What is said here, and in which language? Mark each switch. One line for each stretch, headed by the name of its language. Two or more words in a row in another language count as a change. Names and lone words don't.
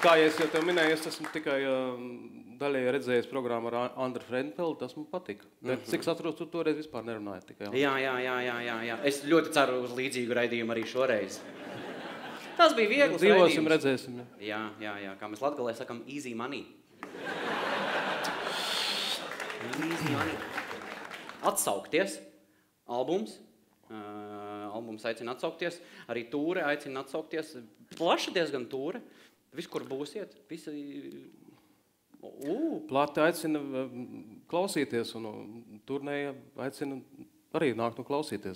Latvian: Kā es jau tev minēju, es esmu tikai daļēji redzējis programmu ar Andru Frenfeldu, tas man patika. Bet cik atceros, tu toreiz vispār nerunāji tikai. Jā. Es ļoti ceru uz līdzīgu raidījumu arī šoreiz. Tas bija viegls Dzīvosim, raidījums. redzēsim. Jā. Kā mēs latgalē sakam,
English: easy money. Easy money.
Latvian: Atsaukties. Albums. Albums aicina atsaukties. Arī tūre aicina atsaukties. Plaša diezgan tūre. Viss, kur būsiet. Visi... Plati aicina klausīties un turnēja aicina arī nākt un klausīties.